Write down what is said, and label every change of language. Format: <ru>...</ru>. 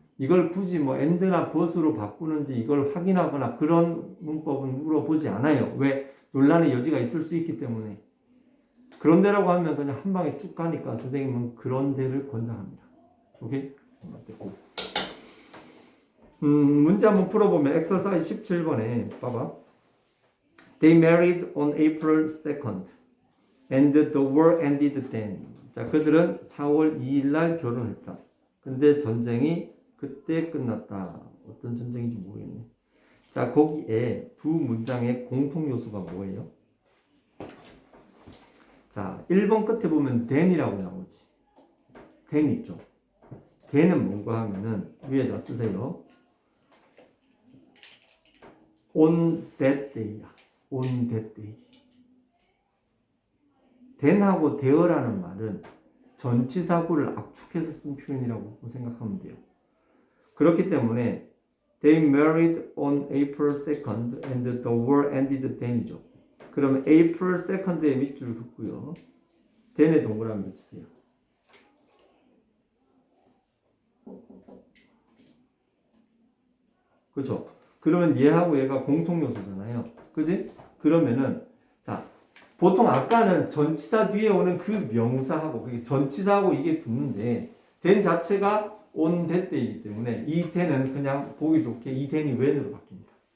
<ko>이걸 굳이 뭐 and나 but으로 바꾸는지 이걸 확인하거나 그런 문법은 물어보지 않아요. 왜? 논란의 여지가 있을 수 있기 때문에. 그런데라고 하면 그냥 한 방에 쭉 가니까 선생님은 그런데를 권장합니다. 오케이? 됐고. 문제 한번 풀어보면 exercise 17번에 봐봐.</ko> <en>They married on April 2nd and the war ended then.</en> <ko>자, 그들은 4월 2일 날 결혼했다. 근데 전쟁이 그때 끝났다. 어떤 전쟁인지 모르겠네. 자, 거기에 두 문장의 공통 요소가 뭐예요? 자, 1번 끝에 보면 then이라고 나오지. then 있죠. then은 뭔가 하면은 위에다 쓰세요.</ko> <en>on that day야. on that day.</en> <ko>then하고 there라는 말은 전치사구를 압축해서 쓴 표현이라고 생각하면 돼요.</ko> <en>그렇기 때문에 they married on April 2nd and the war ended then이죠.</en> <ko>그러면 April 2nd에 밑줄 긋고요. then에 동그라미 주세요. 그렇죠? 그러면 얘하고 얘가 공통 요소잖아요. 그지? 그러면은 자, 보통 아까는 전치사 뒤에 오는 그 명사하고 그게 전치사하고 이게 붙는데 then 자체가 on that day이기 때문에 이 then은 그냥 보기 좋게 이 then이 when으로 바뀝니다.</ko>